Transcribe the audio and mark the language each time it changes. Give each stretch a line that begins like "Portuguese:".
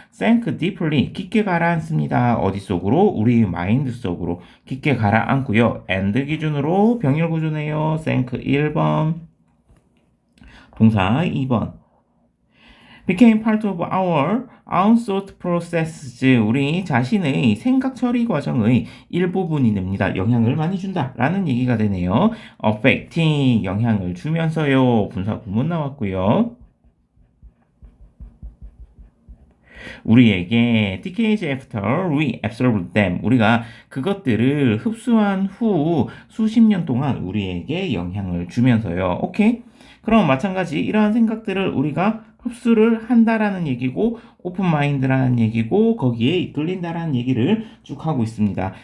English: think deeply
Korean: 깊게 가라앉습니다. 어디 속으로? 우리 마인드 속으로 깊게 가라앉고요. and 기준으로 병렬 구조네요.
English: think 1번 동사 2번 became part of our own thought processes.
Korean: 우리 자신의 생각 처리 과정의 일부분이 됩니다. 영향을 많이 준다 라는 얘기가 되네요. affecting 영향을 주면서요. 분사 구문 나왔고요.
English: 우리에게 decades after we absorbed them.
Korean: 우리가 그것들을 흡수한 후 수십 년 동안 우리에게 영향을 주면서요. 오케이? 그럼 마찬가지 이러한 생각들을 우리가 흡수를 한다라는 얘기고 오픈 마인드라는 얘기고 거기에 이끌린다라는 얘기를 쭉 하고 있습니다.